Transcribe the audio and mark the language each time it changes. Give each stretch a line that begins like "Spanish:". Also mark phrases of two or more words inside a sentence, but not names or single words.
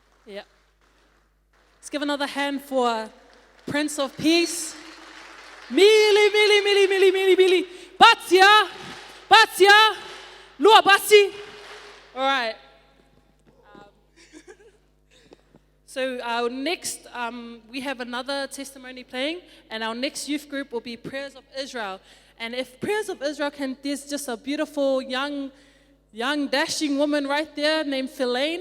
English: Yeah. Let's give another hand for Prince of Peace. Mili. Batia, Lua Basi. All right. So our next, we have another testimony playing, and our next youth group will be Prayers of Israel. And if Prayers of Israel can, there's just a beautiful young dashing woman right there named Philaine.